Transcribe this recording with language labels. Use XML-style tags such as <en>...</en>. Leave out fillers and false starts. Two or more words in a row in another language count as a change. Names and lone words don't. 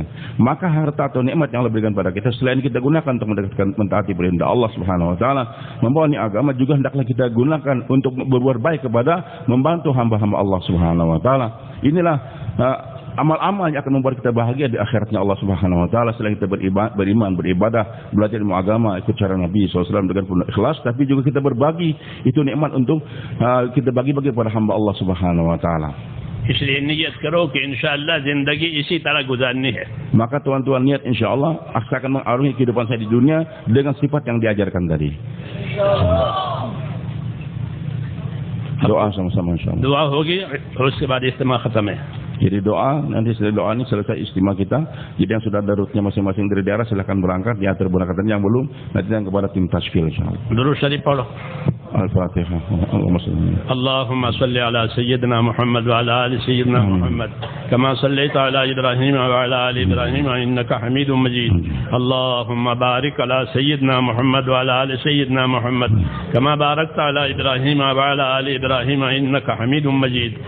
<id>Maka harta atau nikmat yang Allah berikan pada kita, selain kita gunakan untuk mentaati perintah Allah</id> <ar>سبحانه وتعالى,</ar> <id>membawa agama, juga hendaklah kita gunakan untuk berbuat baik kepada membantu hamba-hamba Allah</id> <ar>سبحانه وتعالى.</ar> <id>Inilah amal-amal yang akan membuat kita bahagia di akhiratnya Allah</id> <ar>سبحانه وتعالى.</ar> <id>Selain kita beriman, beribadah, belajar ilmu agama, ikut cara Nabi SAW dengan penuh ikhlas, tapi juga kita berbagi itu nikmat untuk kita bagi-bagi kepada hamba Allah</id> <ar>سبحانه وتعالى.</ar> <ur>اس لیے نیت کرو کہ ان شاء اللہ زندگی اسی طرح گزارنی ہے.</ur> <id>Maka tuan-tuan niat insyaallah akan mengarungi kehidupan saya di dunia dengan sifat yang diajarkan tadi. Doa sama-sama insyaallah.</id> <ur>دعا ہوگی اور اس کے بعد اجتماع ختم ہے.</ur> <id>Jadi doa, nanti setelah doa ini selesai istimewa kita. Jadi yang sudah ada rutenya masing-masing dari daerah silakan berangkat, diatur berangkatan. Yang belum nanti yang kepada tim tasfil insyaallah.</id> <ur>درود شریف پڑھو.</ur> <id>Al-Fatihah.</id> <ar>اللهم صل على سيدنا محمد وعلى آل سيدنا محمد كما صليت على إبراهيم وعلى آل إبراهيم إنك حميد مجيد. اللهم بارك على سيدنا محمد وعلى آل سيدنا محمد كما باركت على إبراهيم وعلى آل إبراهيم إنك حميد مجيد.</ar>